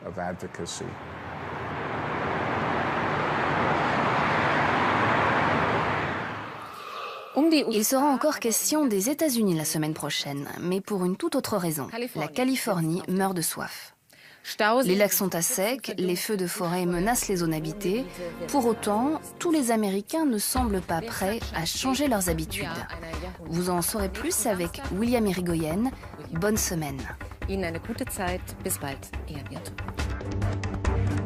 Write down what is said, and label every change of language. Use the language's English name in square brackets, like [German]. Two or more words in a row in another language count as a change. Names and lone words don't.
[French] Il sera encore question des États-Unis la semaine prochaine, mais pour une toute autre raison. La Californie meurt de soif. Les lacs sont à sec, les feux de forêt menacent les zones habitées. Pour autant, tous les Américains ne semblent pas prêts à changer leurs habitudes. Vous en saurez plus avec William Irigoyen. Bonne semaine. [German] Ihnen eine gute Zeit. Bis bald. Ihr Birte.